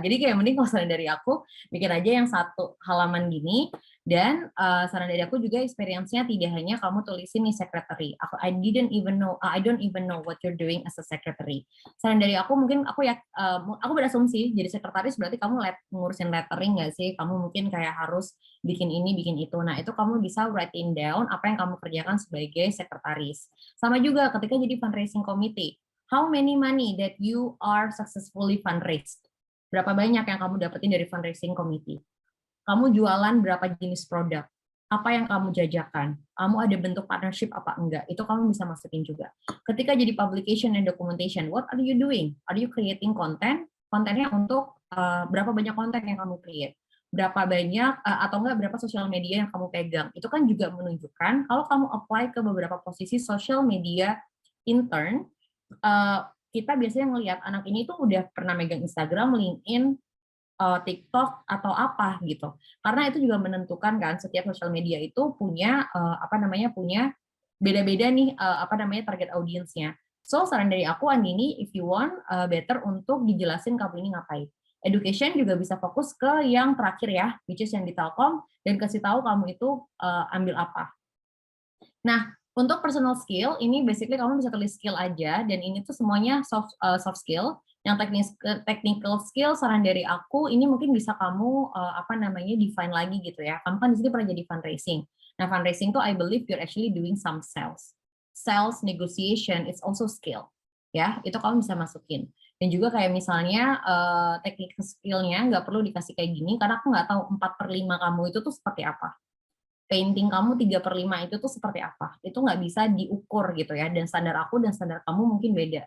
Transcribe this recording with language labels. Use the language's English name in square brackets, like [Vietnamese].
[Indonesian] Jadi kayak mending kalau saran dari aku bikin aja yang satu halaman gini, dan saran dari aku juga experience-nya tidak hanya kamu tulisin nih secretary. [English] I don't even know what you're doing as a secretary. [Indonesian] Saran dari aku mungkin aku berasumsi jadi sekretaris berarti kamu ngurusin lettering nggak sih? Kamu mungkin kayak harus bikin ini, bikin itu. Nah, itu kamu bisa writing down apa yang kamu kerjakan sebagai sekretaris. Sama juga ketika jadi fundraising committee. [English] How many money that you are successfully fundraised? [Indonesian] Berapa banyak yang kamu dapetin dari fundraising committee? Kamu jualan berapa jenis produk? Apa yang kamu jajakan? Kamu ada bentuk partnership apa enggak? Itu kamu bisa masukin juga. Ketika jadi [English] publication and documentation, what are you doing? Are you creating content? [Indonesian] Kontennya untuk berapa banyak konten yang kamu create? Berapa banyak atau enggak berapa sosial media yang kamu pegang? Itu kan juga menunjukkan kalau kamu apply ke beberapa posisi social media intern, kita biasanya ngelihat anak ini tuh udah pernah megang Instagram, LinkedIn, TikTok atau apa gitu. Karena itu juga menentukan kan setiap sosial media itu punya punya beda-beda nih target audiensnya. So saran dari aku Andini, [English] if you want better [Indonesian] untuk dijelasin kamu ini ngapain. Education juga bisa fokus ke yang terakhir ya, [English] which is [Indonesian] yang di Telkom, dan kasih tahu kamu itu ambil apa. Nah, untuk personal skill, ini basically kamu bisa tulis skill aja, dan ini tuh semuanya soft skill. Yang technical skill, saran dari aku, ini mungkin bisa kamu define lagi gitu ya. Kamu kan di sini pernah jadi fundraising. [English] Nah, fundraising tuh I believe you're actually doing some sales. Sales negotiation is also skill. [Indonesian] Ya, itu kamu bisa masukin. Dan juga kayak misalnya technical skill-nya nggak perlu dikasih kayak gini, karena aku nggak tahu 4/5 kamu itu tuh seperti apa. Painting kamu 3/5 itu tuh seperti apa, itu nggak bisa diukur gitu ya, dan standar aku dan standar kamu mungkin beda.